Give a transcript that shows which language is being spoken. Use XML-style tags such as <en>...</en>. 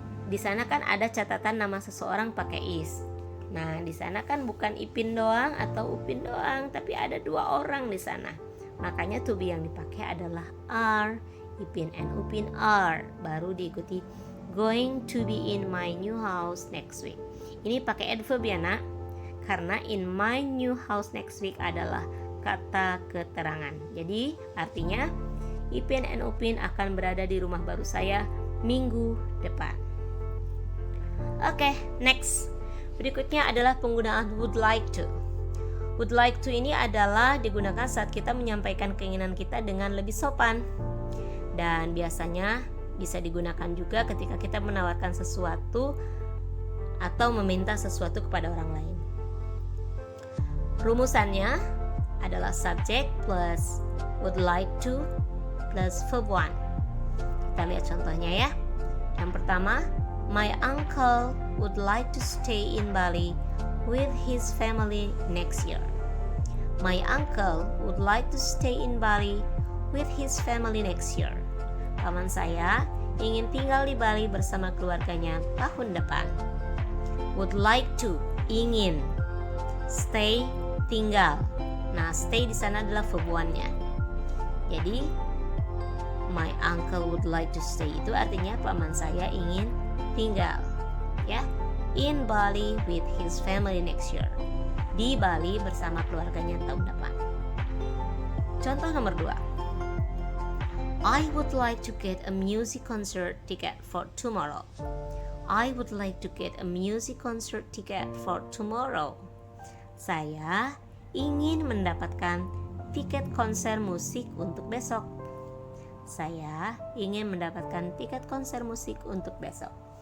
<id>Di sana kan ada catatan nama seseorang pakai is. Nah, di sana kan bukan Ipin doang atau Upin doang, tapi ada 2 orang di sana. Makanya to be yang dipakai adalah are.</id> <en>Ipin and Upin are.</en> <id>Baru diikuti</id> <en>going to be in my new house next week.</en> <id>Ini pakai adverb ya nak. Karena</id> <en>in my new house next week</en> <id>adalah kata keterangan. Jadi artinya Ipin and Upin akan berada di rumah baru saya minggu depan. Oke, next. Berikutnya adalah penggunaan would like to. Would like to ini adalah digunakan saat kita menyampaikan keinginan kita dengan lebih sopan. Dan biasanya bisa digunakan juga ketika kita menawarkan sesuatu atau meminta sesuatu kepada orang lain. Rumusannya adalah subject plus would like to plus verb 1. Kita lihat contohnya ya. Yang pertama,</id> <en>my uncle would like to stay in Bali with his family next year. My uncle would like to stay in Bali with his family next year.</en> <id>Paman saya ingin tinggal di Bali bersama keluarganya tahun depan.</id> <en>Would like to, ingin. Stay, tinggal.</en> <id>Nah, stay di sana adalah verb one-nya. Jadi,</id> <en>my uncle would like to stay</en> <id>itu artinya paman saya ingin tinggal, ya,</id> <en>in Bali with his family next year.</en> <id>Di Bali bersama keluarganya tahun depan. Contoh nomor 2.</id> <en>I would like to get a music concert ticket for tomorrow. I would like to get a music concert ticket for tomorrow.</en> <id>Saya ingin mendapatkan tiket konser musik untuk besok. Saya ingin mendapatkan tiket konser musik untuk besok.</id>